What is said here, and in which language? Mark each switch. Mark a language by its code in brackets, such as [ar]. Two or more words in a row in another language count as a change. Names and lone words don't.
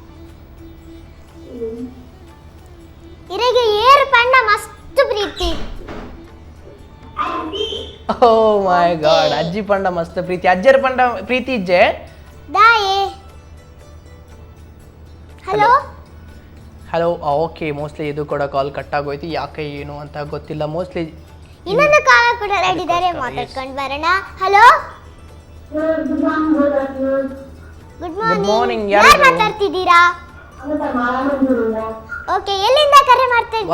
[tcy] ಇರೆಗೆ ಏರ್ ಪಂಡ ಮಸ್ತ್ ಪ್ರೀತಿ. [en] Oh my god. [tcy] ಅಜ್ಜಿ ಪಂಡ ಮಸ್ತ್ ಪ್ರೀತಿ. ಅಜ್ಜರ ಪಂಡ ಪ್ರೀತಿ ಇಜ್ಜೆ ದಾಯೆ. ಹಲೋ [kn] ಹಲೋ. ಓಕೆ ಮೋಸ್ಟ್ಲಿ ಇದು ಕೂಡ ಕಾಲ್ ಕಟ್ ಆಗೋಯ್ತು. ಯಾಕೆ ಏನು ಅಂತ ಗೊತ್ತಿಲ್ಲ. ಮೋಸ್ಟ್ಲಿ ಇನ್ನೊಂದು ಕಾಲ ಕೂಡ ರೆಡಿದ್ದಾರೆ, ಮಾತಾಡ್ಕೊಂಡು ಬರೋಣ. [en] Hello good morning. [kn] ಯಾರು ಮಾತಾಡ್ತಿದ್ದೀರಾ? ಓಕೆ ಎಲ್ಲಿಂದ ಕರೆ ಮಾಡ್ತಾ ಇದ್ದೀರಾ?